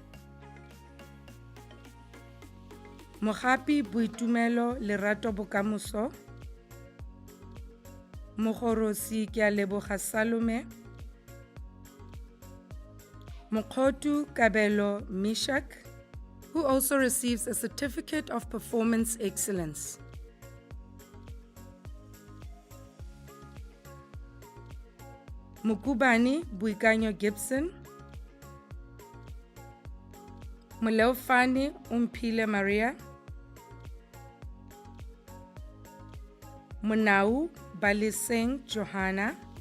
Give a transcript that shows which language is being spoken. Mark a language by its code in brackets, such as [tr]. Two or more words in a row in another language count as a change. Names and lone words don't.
[en] Mogapi Boitumelo Lerato Bokamoso, Mogorosi ke a leboga Salome, Mokhotu Kabelo Mishak, who also receives a Certificate of Performance Excellence. Mukubani Buikanyo Gibson, Muleofani Umphile Maria, Munau Baliseng Johanna,